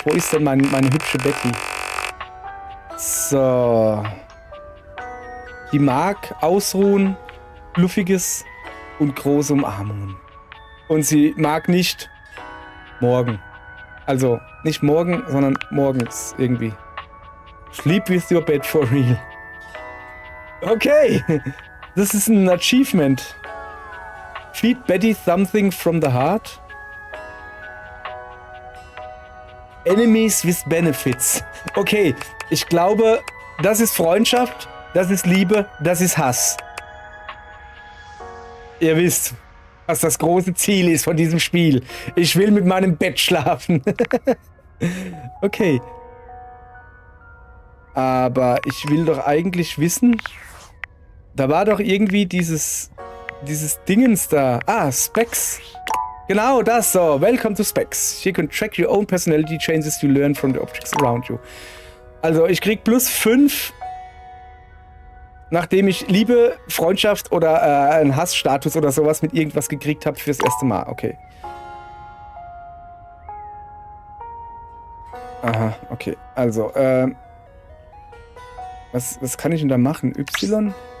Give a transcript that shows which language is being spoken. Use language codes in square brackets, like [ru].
[de] Wo ist denn meine hübsche Betty? So. Die mag ausruhen, fluffiges und große Umarmungen. Und sie mag nicht morgen. Also, nicht morgen, sondern morgens irgendwie. [en] Sleep with your bed for real. Okay. [de] Das ist ein Achievement. [en] Feed Betty something from the heart. Enemies with benefits. [de] Okay, ich glaube, das ist Freundschaft, das ist Liebe, das ist Hass. Ihr wisst, was das große Ziel ist von diesem Spiel. Ich will mit meinem Bett schlafen. Okay. Aber ich will doch eigentlich wissen, da war doch irgendwie dieses Dingens da. Ah, Specs. Genau das so. [en] Welcome to Specs. You can track your own personality changes you learn from the objects around you. [de] Also ich krieg +5, nachdem ich Liebe, Freundschaft oder einen Hassstatus oder sowas mit irgendwas gekriegt habe fürs erste Mal. Okay. Aha, okay. Also, was kann ich denn da machen? Y?